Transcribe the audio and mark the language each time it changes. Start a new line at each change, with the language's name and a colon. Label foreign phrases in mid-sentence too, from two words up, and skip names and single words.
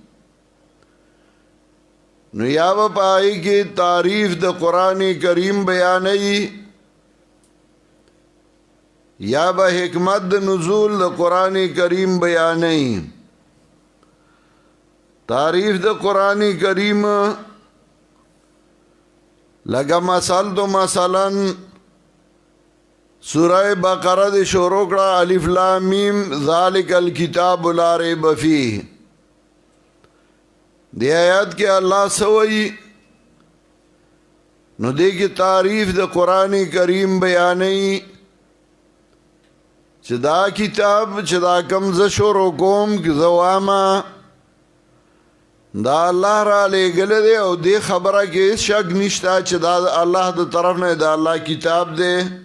Pashto: نو یا به په هغې کې تعریف د قرآن کریم بیانوي یا به حکمت د نزول د قرآن کریم بیانوي. تعریف د قرآن کریم لگا مثال تو مثلا سورہ بقرہ دے شروع کړه
Arabic: الف لام میم ذالک الکتاب لا ریب فیہ.
Pashto: دی آیات کې الله سوئی نو دې کې تعریف د قرآن کریم بیانې چې دا کتاب چې دا کم ز شروع کوم زواما دا الله را لېږلی دی او دې خبره کې هېڅ شک نشته چې دا الله د طرف نه د الله کتاب دی.